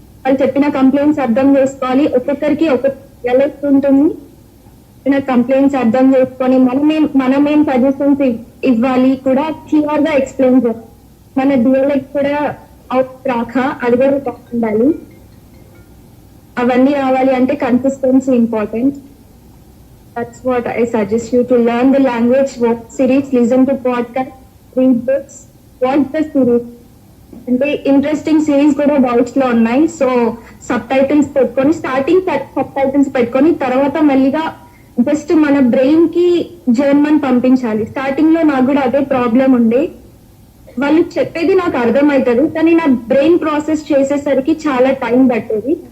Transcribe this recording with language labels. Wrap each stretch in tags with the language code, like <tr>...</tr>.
<te>వాళ్ళు చెప్పిన కంప్లైంట్స్ అర్థం చేసుకోవాలి, ఒక్కొక్కరికి ఎలా ఉంటుంది కంప్లైంట్స్ అర్థం చేసుకొని మనమేం సజెషన్స్ ఇవ్వాలి కూడా క్లియర్ గా ఎక్స్ప్లెయిన్ చేయాలి. మన డిఎల్ఎక్స్ కూడా రాక అది కూడా ఉండాలి. అవన్నీ రావాలి అంటే consistency important.</te> <en>That's what I suggest you to learn the language, watch series, listen to podcasts, read books, watch the series.</en> <te>అంటే ఇంట్రెస్టింగ్ సిరీస్ కూడా డౌట్స్ లో ఉన్నాయి. సో సబ్ టైటిల్స్ పెట్టుకొని స్టార్టింగ్ సబ్ టైటిల్స్ పెట్టుకొని తర్వాత మళ్ళీగా జస్ట్ మన brain కి German పంపించాలి. స్టార్టింగ్ లో నాకు కూడా అదే ప్రాబ్లం ఉండే. వాళ్ళు చెప్పేది నాకు అర్థమవుతుంది, కానీ నా బ్రెయిన్ ప్రాసెస్ చేసేసరికి చాలా టైం పట్టేది.</te>